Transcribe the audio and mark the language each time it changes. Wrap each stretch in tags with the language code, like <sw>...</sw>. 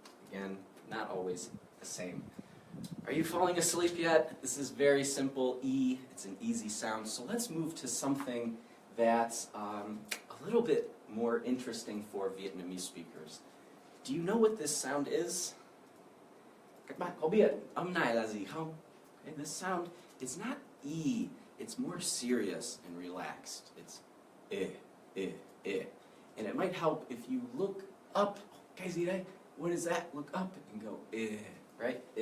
<en>Again, not always the same. Are you falling asleep yet? This is very simple, E, it's an easy sound. So let's move to something that's a little bit more interesting for Vietnamese speakers. Do you know what this sound is?</en> <vi>Các bạn có biết âm này là gì không?</vi> <en>Okay, this sound is not E, it's more serious and relaxed. It's eh. And it might help if you look up.</en> <vi>Cái gì đây?</vi> <en>What is that? Look up and go right?</en>